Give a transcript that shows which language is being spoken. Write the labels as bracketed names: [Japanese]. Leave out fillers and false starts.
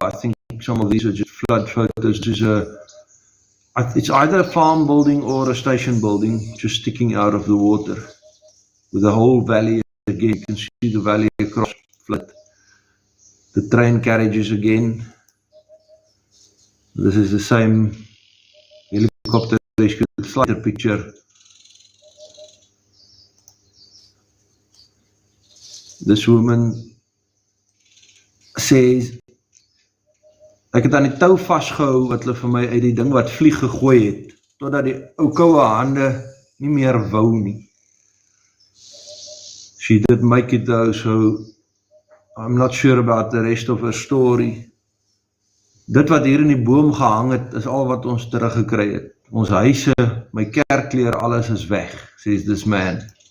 [English] I think some of these are just flood photos. It's either a farm building or a station building just sticking out of the water with the whole valley again. You can see the valley across flood. The train carriages again. This is the same helicopter rescue, slighter picture. This woman says, [Afrikaans] ek het aan die tou vasgehou wat hulle vir my uit die ding wat vlieg gegooi het, totdat die ou koue hande nie meer wou nie. [English] She did make it though, so I'm not sure about the rest of her story. [Afrikaans] Dit wat hier in die boom gehang het, is al wat ons teruggekry het. Ons huise, my kerkleer, alles is weg, [English] says this man.